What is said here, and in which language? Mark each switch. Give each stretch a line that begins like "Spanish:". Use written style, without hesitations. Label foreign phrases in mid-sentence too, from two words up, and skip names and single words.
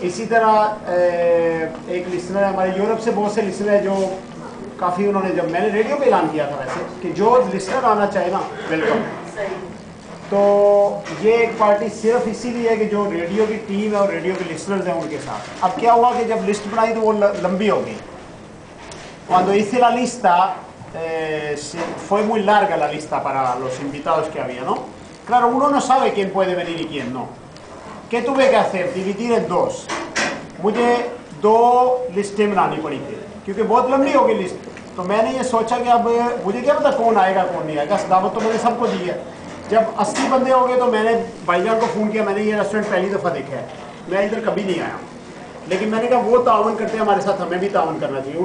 Hindi: इसी तरह एक लिसनर है हमारे यूरोप से, बहुत से लिसनर है जो काफ़ी, उन्होंने जब मैंने रेडियो पे ऐलान किया था वैसे कि जो लिसनर आना चाहे ना वेलकम, तो ये एक पार्टी सिर्फ इसीलिए है कि जो रेडियो की टीम है और रेडियो के लिसनर्स हैं उनके साथ। अब क्या हुआ कि जब लिस्ट बनाई तो वो लंबी हो गई।
Spanish: Cuando hice la lista, fue muy larga la lista para los invitados que había, ¿no? Claro, uno no sabe quién puede venir y quién no. ¿Qué tuve que hacer? Dividir en dos.
Hindi: मुझे दो लिस्टें बनानी पड़ी थी क्योंकि बहुत लंबी हो गई लिस्ट। तो मैंने ये सोचा कि अब मुझे क्या पता कौन आएगा कौन नहीं आएगा, दावत तो मैंने सबको दी है। जब 80 बंदे हो गए तो मैंने भाईजान को फ़ोन किया, मैंने ये रेस्टोरेंट पहली दफ़ा देखा है, मैं इधर कभी नहीं आया, लेकिन मैंने कहा वो तावन करते हैं हमारे साथ, हमें भी तावन करना चाहिए।